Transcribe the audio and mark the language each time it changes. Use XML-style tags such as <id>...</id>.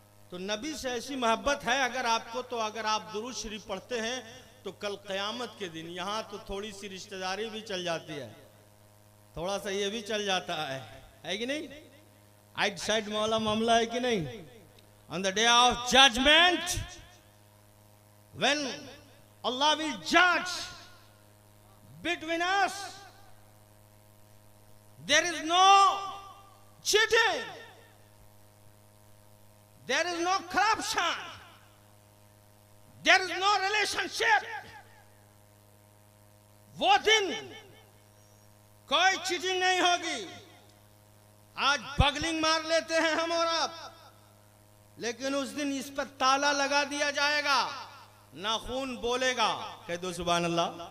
<hi>तो नबी से ऐसी मोहब्बत है अगर आपको, तो अगर आप दुरूद शरीफ पढ़ते हैं तो कल क़यामत के दिन यहाँ तो थोड़ी सी रिश्तेदारी भी चल जाती है, थोड़ा सा ये भी चल जाता है कि नहीं? आइट साइड वाला मामला है कि नहीं?</hi> <en>On the day of judgement when Allah will judge between us, there is no cheating, there is no corruption, there is no relationship.</en> <hi>वो दिन कोई चीटिंग नहीं होगी। आज बगलिंग मार लेते हैं हम और आप, लेकिन उस दिन इस पर ताला लगा दिया जाएगा, ना खून बोलेगा। कह दो सुभान अल्लाह।</hi>